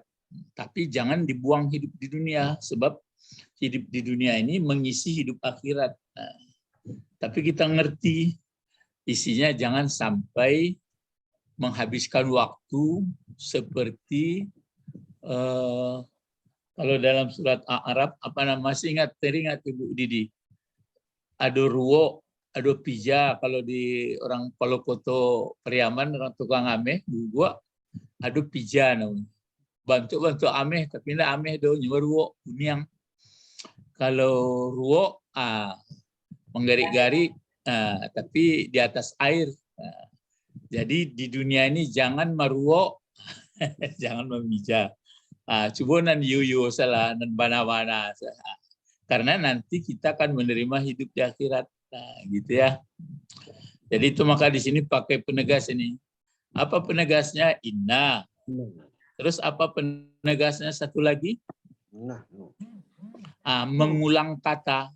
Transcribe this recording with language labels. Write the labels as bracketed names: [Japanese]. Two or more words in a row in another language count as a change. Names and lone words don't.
[Indonesian] Tapi jangan dibuang hidup di dunia, sebab hidup di dunia ini mengisi hidup akhirat. Nah, tapi kita ngerti isinya, jangan sampai menghabiskan waktu seperti kalau dalam surat A'raf, apa nama, masih teringat Ibu Didi? [Minangkabau] Ado ruwo, ado pija, kalau di orang Palokoto Periaman, orang tukang ameh, gua ado pija namanya. Bantu ameh, tapi tidak ameh do, nyewa ruwo, uniang. Kalau ruwo, menggarik-garik, tapi di atas air. Jadi di dunia ini jangan maruwo, jangan memija. Coba nan yuyu salah, nan bana-bana. [Indonesian] Karena nanti kita akan menerima hidup di akhirat. Nah, gitu ya. Jadi itu maka di sini pakai penegas ini. Apa penegasnya? Inna. Terus apa penegasnya satu lagi? Mengulang kata.